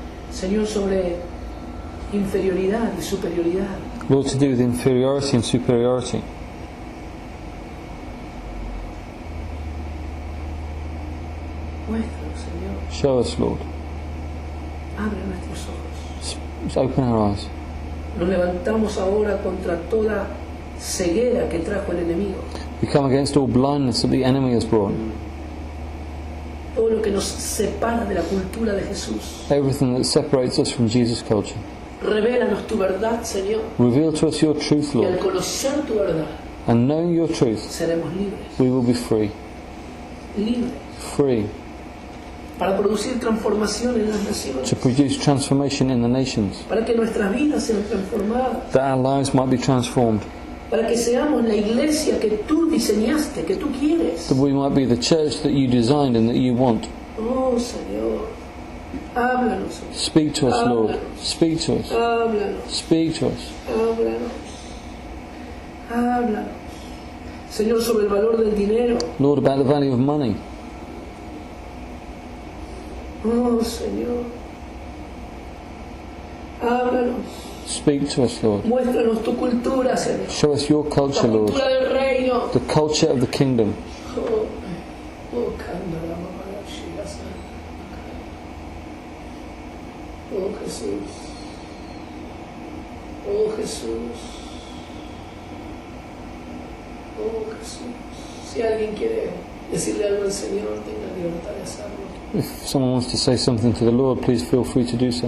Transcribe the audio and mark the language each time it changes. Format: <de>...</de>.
<es>Señor, sobre inferioridad y superioridad.</es> <en>Lord, to do with inferiority and superiority.</en> <es>Muéstranos, Señor.</es> <en>Show us, Lord.</en> <es>Abre nuestros ojos.</es> <en>Just open our eyes.</en> <es>Nos levantamos ahora contra toda ceguera que trajo el enemigo.</es> <en>We come against all blindness that the enemy has brought.</en> <es>Todo lo que nos separa de la cultura de Jesús.</es> <en>Everything that separates us from Jesus' culture.</en> <es>Revélanos tu verdad, Señor.</es> <en>Reveal to us your truth,</en> <es>Y al</es> <en>Lord.</en> <es>conocer tu verdad,</es> <en>And knowing your truth,</en> <es>seremos libres.</es> <en>we will be free.</en> <es>Libres.</es> <en>Free</en> <es>Para producir transformación en las naciones.</es> <en>to produce transformation in the nations.</en> <es>Para que nuestras vidas sean transformadas.</es> <en>That our lives might be transformed.</en> <es>Para que seamos la iglesia que tú diseñaste, que tú quieres.</es> <en>That we might be the church that you designed and that you want.</en> <es>Oh, Señor. Háblanos, Señor.</es> <en>Speak to us, Lord. Speak to us.</en> <es>Háblanos.</es> <en>Speak to us.</en> <es>Háblanos. Háblanos. Señor, sobre el valor del dinero.</es> <en>Lord, about the value of money.</en> <es>Oh, Señor. Háblanos.</es> <en>Speak to us, Lord.</en> <es>Muéstranos tu cultura, Señor.</es> <en>Show us your</en> <es>La</es> <en>culture, Lord.</en> <es>cultura del reino.</es> <en>The culture of the kingdom.</en> <es>Oh, oh, cándala, mamá, la chica santa. Oh, Jesús. Oh, Jesús. Oh, Jesús. Si alguien quiere decirle algo al Señor, tenga libertad de hacerlo.</es> <en>If someone wants to say something to the Lord, please feel free to do so.</en>